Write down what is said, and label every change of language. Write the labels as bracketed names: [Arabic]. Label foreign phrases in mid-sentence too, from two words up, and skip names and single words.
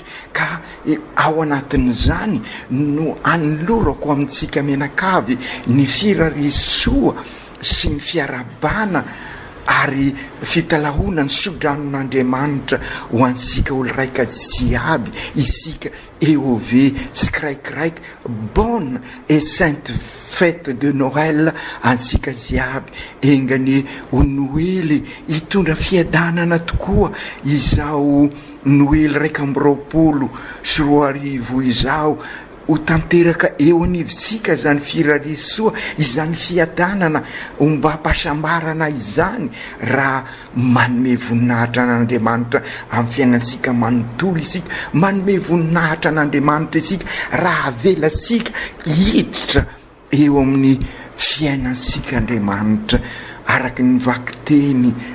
[Malagasy] Ka ao anatin'izany no anolorako amintsika menakavy ny firarisoa sy ny fiarabana ary fitalahona ny sodranon'Andriamanitra ho ansika olo raika jiaby isika EOV tsiraikiraiky. [French] Bonne et sainte fête de Noël [Malagasy] ansika jiaby. Engany ho Noely hitondra fiadanana tokoa izao Noely 2024 izao ho tanteraka eo anivontsika zany firarisoa izany fiadanana mba hampasambarana izany raha manome voninahitra an'Andriamanitra amin'ny fiainansika manontolo isika, manome voninahitra an'Andriamanitra isika raha avelasika hiditra eo amin'ny fiainansika Andriamanitra araky ny vakiteny